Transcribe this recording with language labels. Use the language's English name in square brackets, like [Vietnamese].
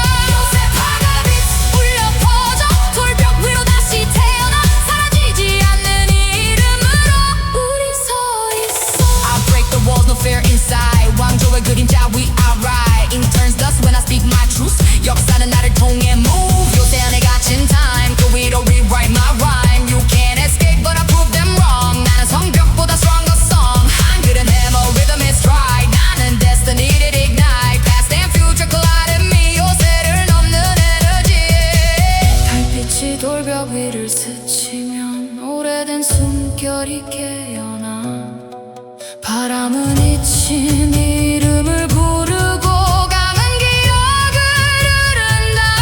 [Korean] 요새 파괴 빛 울려 퍼져 돌벽 위로 다시 태어나. 사라지지 않는 이름으로 우리 서 있어. [English] I break the walls, no fear inside. [Korean] 왕조의 그림자 [English] we are writing. Turns dust when I speak my truth. [Korean] 역사는 나를 통해 [English] move. [Korean] 요새 안에 갇힌 [English] time, [Korean] 그 위로 [English] rewrite my rhyme. You can't escape but I prove them wrong. [Korean] 나는 성벽보다 [English] stronger song. [Korean] 한글은 [English] hammer, rhythm is stride. [Korean] 나는 [English] destiny that ignite. Past and future collide in me. [Korean] 요새를 넘는 에너지. 달빛이 돌벽 위를 스치면 오래된 숨결이 깨어나. 바람은 잊힌 이름을 부르고 가는 기억을 흐른다.